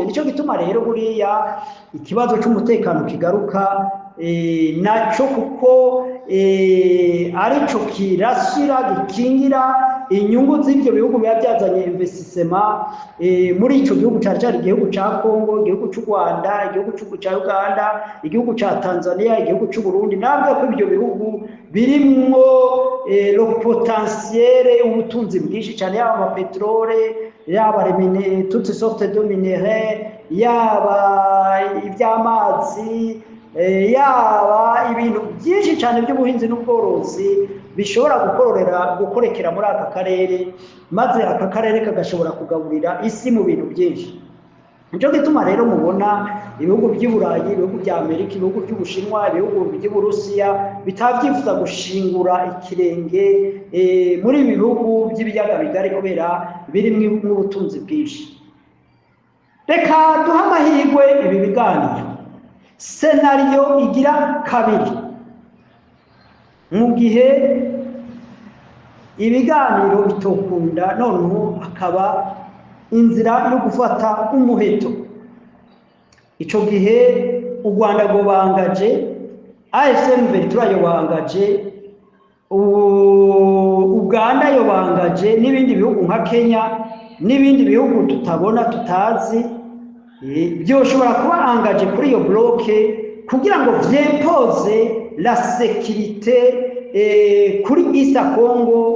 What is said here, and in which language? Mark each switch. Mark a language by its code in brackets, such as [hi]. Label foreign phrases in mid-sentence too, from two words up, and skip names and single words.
[rw] Nicyo gituma rero buriya ikibazo cy'umutekano kigaruka naco, kuko arico kirashyira gikingira inyungu z'ibyo bihugu biba byazanye investissement muri icyo gihugu, cyane cyane igihugu cya Kongo, igihugu cy'u Rwanda, igihugu cya Uganda, igihugu cya Tanzania, igihugu cy'u Burundi. Nabwo ko ibyo bihugu birimwo [fr] le potentiel, [rw] ubutunzi bwinshi cyane, yaba amapetrole, yaba [fr] toutes sortes de minéraux, [rw] yaba iby'amazi, yaba ibintu byinshi cyane by'ubuhinzi n'ubworozi bishobora gukorekera muri aka karere, maze aka karere kagashobora kugaburira isi mu bintu byinshi. Nicyo gituma rero mubona ibihugu by'Uburayi, ibihugu bya Amerika, ibihugu by'Ubushinwa, ibihugu by'Uburusiya bitabyifuza gushingura ikirenge muri ibi bihugu by'ibiyaga bigari, kubera birimo ubutunzi bwinshi. Reka duha amahirwe ibi biganiro. Scenario igira kabiri, mu gihe ibiganiro bitokunda, noneho hakaba inzira yo gufata umuheto. Ico gihe u Rwanda go bangaje, AFC M23 yo bangaje, Uganda yo bangaje, n'ibindi bihugu nka Kenya n'ibindi bihugu tutabona tutazi, byoshobora kuba angaje kuri iyo bloke kugira ngo vyempoze [fr] la sécurité [rw] kuri East Congo.